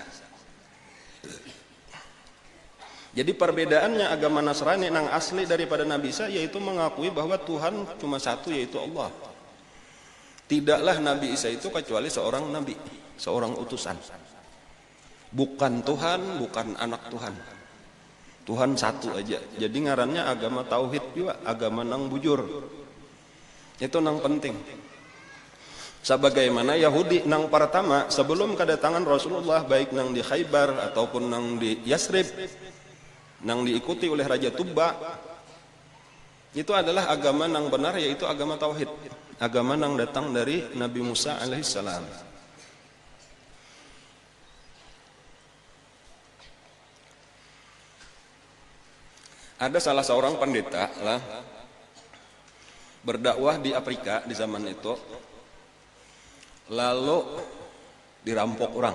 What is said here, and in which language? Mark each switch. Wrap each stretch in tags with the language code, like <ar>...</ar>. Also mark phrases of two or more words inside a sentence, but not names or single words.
<id>Jadi perbedaannya agama Nasrani yang asli daripada Nabi Isa yaitu mengakui bahwa Tuhan cuma satu, yaitu Allah. Tidaklah Nabi Isa itu kecuali seorang nabi, seorang utusan. Bukan Tuhan, bukan anak Tuhan. Tuhan satu aja.</id> <bjn>Jadi ngarannya agama tauhid juga, agama nang bujur. Itu nang penting. Sebagaimana Yahudi nang pertama sebelum kedatangan Rasulullah, baik nang di Khaybar ataupun nang di Yasrib, nang diikuti oleh Raja Tuba, itu adalah agama nang benar, yaitu agama tauhid, agama nang datang dari Nabi Musa alaihissalam.</bjn> <id>Ada salah seorang pendeta lah berdakwah di Afrika di zaman itu, lalu dirampok orang.</id>